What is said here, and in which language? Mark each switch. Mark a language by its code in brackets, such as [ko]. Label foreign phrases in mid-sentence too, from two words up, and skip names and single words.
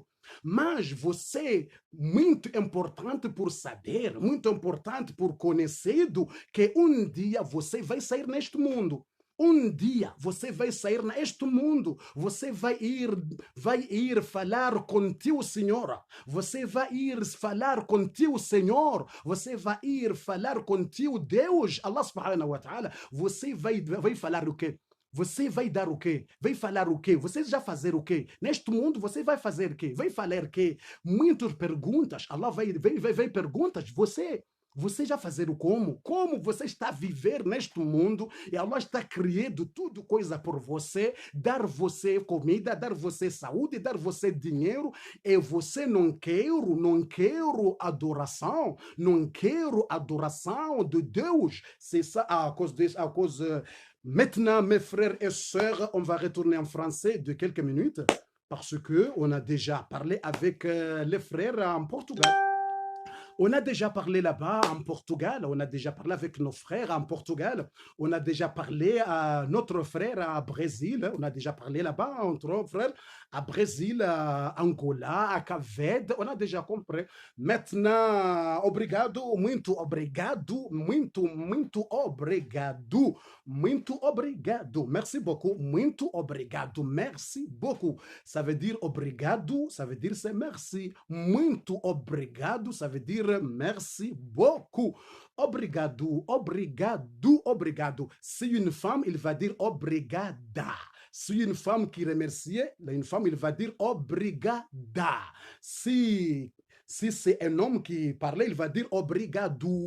[pt] Mas você, muito importante por saber, muito importante por conhecido, que um dia você vai sair neste mundo. Um dia você vai sair neste mundo, você vai ir falar com teu Senhor, você vai ir falar com teu Senhor, você vai ir falar com teu Deus, [ar] الله سبحانه وتعالى, [pt] você vai falar o quê? Você vai dar o quê? Vai falar o quê? Você já fazer o quê? Neste mundo você vai fazer o quê? Vai falar o quê? Muitas perguntas, Allah vai perguntas, você já fazer o como? Como você está a viver neste mundo e Allah está criando tudo coisa por você, dar você comida, dar você saúde, dar você dinheiro e você não quero adoração, não quero adoração de Deus. [fr] C'est ça à cause maintenant, mes frères et sœurs, on va retourner en français de quelques minutes parce que on a déjà parlé avec les frères en Portugal. On a déjà parlé là-bas en Portugal, on a déjà parlé avec nos frères en Portugal, on a déjà parlé à notre frère à Brésil, on a déjà parlé là-bas entre frères à Brésil, à Angola, à Cap-Verde, on a déjà compris. Maintenant, [pt] obrigado, muito obrigado, muito obrigado, muito obrigado. [fr] Merci beaucoup, [pt] muito obrigado, [fr] merci beaucoup. Ça veut dire obrigado, ça veut dire c'est merci. [pt] Muito obrigado, [fr] ça veut dire merci beaucoup. [pt] Obrigado, obrigado, obrigado. [fr] Si une femme, il va dire obrigada. Si une femme qui remercie, une femme, il va dire obrigada. Si c'est un homme qui parlait, il va dire obrigado.